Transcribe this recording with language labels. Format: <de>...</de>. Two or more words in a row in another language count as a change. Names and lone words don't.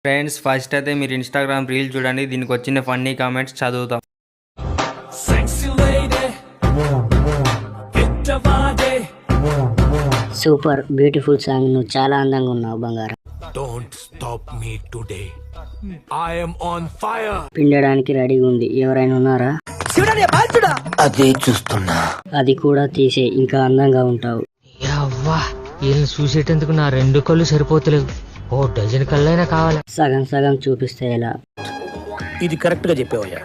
<en>Friends first</en> <te>అయితే మీరు</te> <en>Instagram reel</en> <te>చూడండి, దీనికి వచ్చిన</te> <en>funny comments</en> <te>చదువుతాం.</te> <en>Super beautiful song.</en> <te>నువ్వు చాలా అందంగా ఉన్నావు బంగారం.</te> <en>Don't stop me today. I am on fire.</en> <te>పిండడానికి రెడీగా ఉంది, ఎవరైనా ఉన్నారా? అదే చూస్తున్నా. అది కూడా తీసే, ఇంకా అందంగా ఉంటావు. అవ్వా వీళ్ళని చూసేటందుకు నా 2 కళ్ళు సరిపోతలేవు, ఓ డజన్ కళ్ళైనా కావాలి. సగం సగం చూపిస్తే ఎలా? ఇది కరెక్ట్ గా చెప్పావయ్యా.</te>